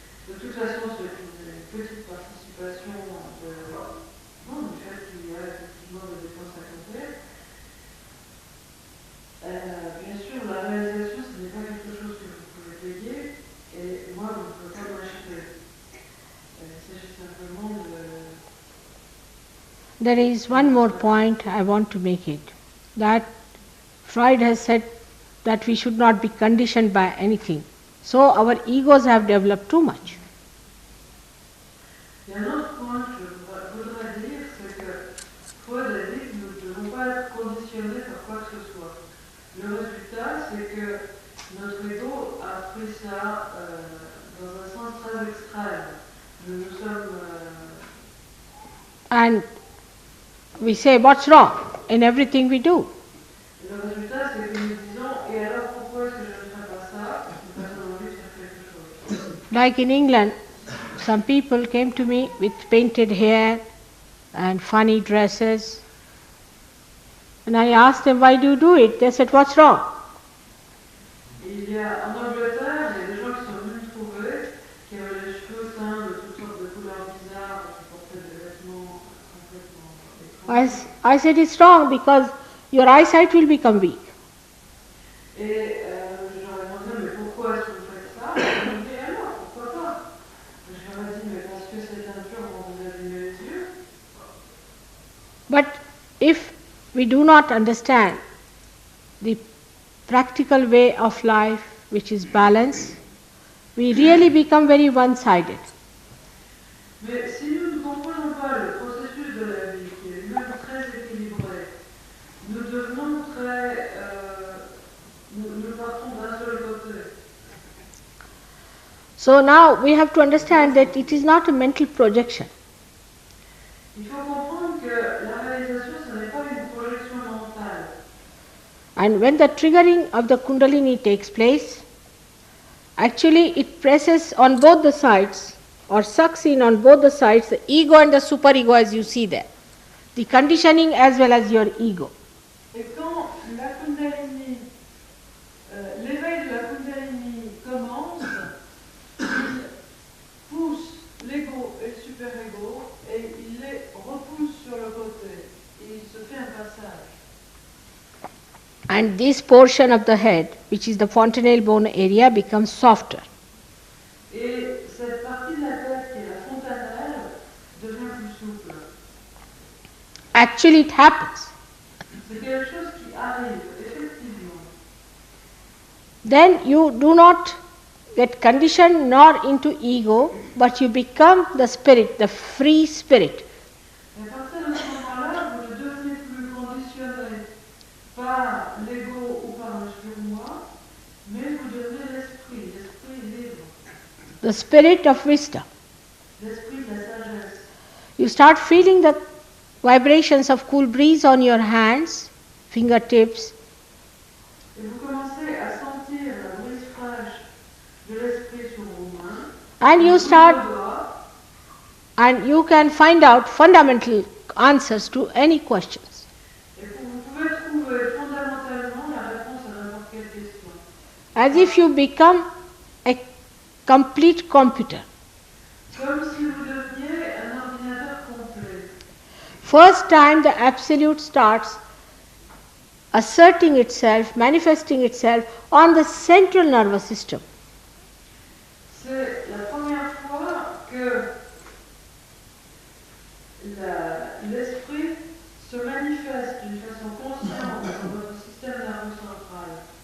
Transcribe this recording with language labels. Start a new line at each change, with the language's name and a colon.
French: De toute façon, c'est une petite participation du fait qu'il y a effectivement Bien sûr, la réalisation, ce n'est pas quelque chose que vous pouvez payer, et moi, vous ne pouvez pas l'acheter. Il s'agit simplement de...
English: There is one more point I want to make it, that Freud has said that we should not be conditioned by anything. So our egos have developed too much.
French: Il y a un autre point que je voudrais dire, c'est que Freud a dit que nous ne devons pas être conditionnés par quoi que ce soit. Le résultat, c'est que notre ego a pris ça dans un sens très extrême. Nous sommes...
English: And we say, what's wrong in everything we do?
French: Le résultat, c'est que nous disons, et alors pourquoi est-ce que je ne ferais pas ça? Parce qu'on a envie de faire quelque chose.
English: Like in England, some people came to me with painted hair and funny dresses. And I asked them, why do you do it? They said, what's wrong?
French: Il y a, en Angleterre, il y a des gens qui sont venus me trouver, qui avaient les cheveux teints de toutes sortes de couleurs bizarres, qui portaient des vêtements complètement étranges.
English: I said, it's wrong because your eyesight will become weak.
French: Et je leur ai demandé, mais pourquoi est-ce que vous faites ça? Ils m'ont dit, alors, pourquoi pas? Je leur ai dit, mais parce que ces teintures vont vous abîmer les yeux.
English: But if we do not understand the practical way of life, which is balance, we really become very one-sided.
French: Mais si nous ne comprenons pas le processus de la vie, qui est lui-même très équilibré, nous devenons très... nous partons d'un seul côté.
English: So now we have to understand that it is not a mental projection.
French: Il faut comprendre que la réalisation, ce n'est pas une projection mentale.
English: And when the triggering of the Kundalini takes place, actually it presses on both the sides or sucks in on both the sides, the ego and the superego as you see there. The conditioning as well as your ego.
French: Et quand la Kundalini, l'éveil de la Kundalini commence, il pousse l'ego et le super-ego et il les repousse sur le côté. Et il se fait un passage.
English: And this portion of the head, which is the fontanelle bone area, becomes softer.
French: Et cette partie de la tête qui est la fontanelle devient plus souple.
English: Actually it happens.
French: C'est quelque chose qui arrive, effectivement.
English: Then you do not get conditioned nor into ego, but you become the spirit, the free spirit.
French: Et à partir de ce moment-là, vous ne devenez plus conditionné par l'ego ou par le surmoi, mais vous devenez l'esprit libre,
English: The spirit of wisdom.
French: l'esprit de la sagesse.
English: You start feeling the vibrations of cool breeze on your hands, fingertips,
French: Et vous commencez à sentir la brise fraîche de l'esprit sur vos mains,
English: and you
French: sur
English: start,
French: vos doigts,
English: and you can find out fundamental answers to any questions.
French: et vous pouvez trouver fondamentalement la réponse à n'importe quelle question.
English: As if you become a complete computer.
French: Comme si vous deveniez un ordinateur complet.
English: First time the absolute starts asserting itself, manifesting itself on the central nervous system.
French: C'est la première fois que l'esprit se manifeste d'une façon consciente dans votre système nerveux central.